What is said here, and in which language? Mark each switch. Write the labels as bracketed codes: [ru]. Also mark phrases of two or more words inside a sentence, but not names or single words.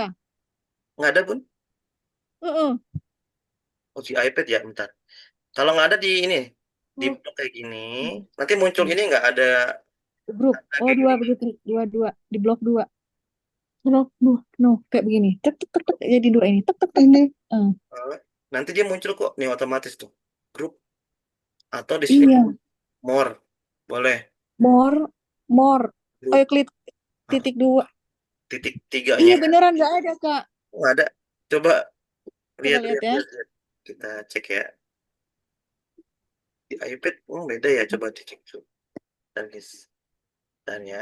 [id] Nggak ada pun. Heeh. Oh, di iPad ya, bentar. Kalau nggak ada di ini, di Oh, blok kayak gini, nanti muncul ini nggak ada Grup. Oh, kayak dua gini. begitu, dua di blok dua. blok dua. No, kayak begini. Tek tek tek tek jadi dua ini. Tek tek tek. Ini. Eh, Nanti dia muncul kok, nih otomatis tuh. Grup atau di sini iya, more, boleh. more, more. Oh, Grup klik ah, titik dua. titik Iya tiganya beneran nggak ada, Kak. nggak ada. Coba Coba lihat, lihat lihat, ya. lihat, lihat. Kita cek ya. Di iPad, beda ya. Coba dicek tuh. Dan guys, dan ya